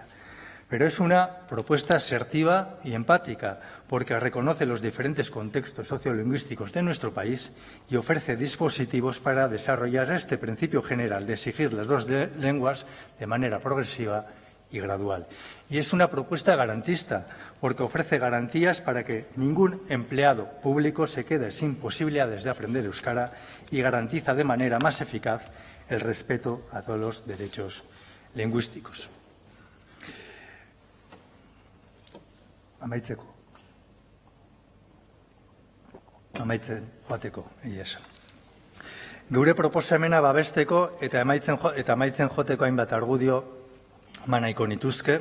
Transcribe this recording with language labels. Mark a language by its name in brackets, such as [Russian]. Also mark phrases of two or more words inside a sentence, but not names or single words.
[Spanish] Pero es una propuesta asertiva y empática, porque reconoce los diferentes contextos sociolingüísticos de nuestro país y ofrece dispositivos para desarrollar este principio general de exigir las dos lenguas de manera progresiva y gradual. Y es una propuesta garantista, porque ofrece garantías para que ningún empleado público se quede sin posibilidades de aprender euskara y garantiza de manera más eficaz el respeto a todos los derechos lingüísticos. [Basque] Amaitzen joateko, egia esan. Geure proposamena babesteko eta amaitzen joteko hainbat argudio nahiko nituzke.